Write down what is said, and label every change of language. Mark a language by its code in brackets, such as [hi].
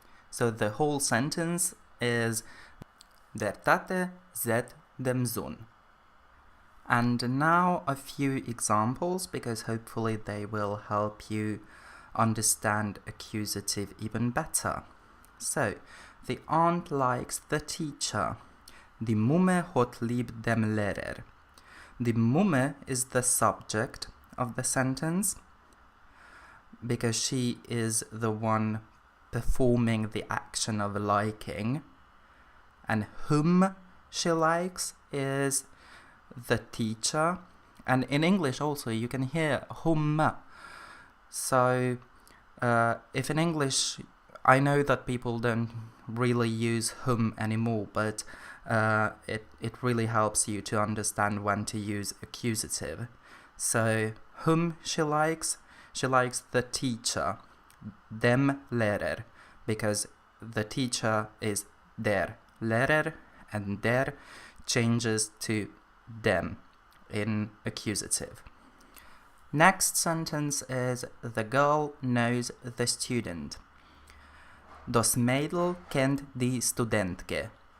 [en] So the whole sentence is [yi] der Tate zet dem Sohn. [en] And now a few examples, because hopefully they will help you understand accusative even better. So, the aunt likes the teacher. [yi] Die Mumme hat lieb dem Lehrer. [en] Die Mumme is the subject of the sentence because she is the one performing the action of liking, and whom she likes is the teacher. And in English also you can hear whom. So if in English, I know that people don't really use whom anymore, but it really helps you to understand when to use accusative. So whom she likes the teacher, dem Lehrer, because the teacher is der Lehrer, and der changes to dem in accusative. Next sentence is the girl knows the student. [yi] Das Mädel kennt die Studentke.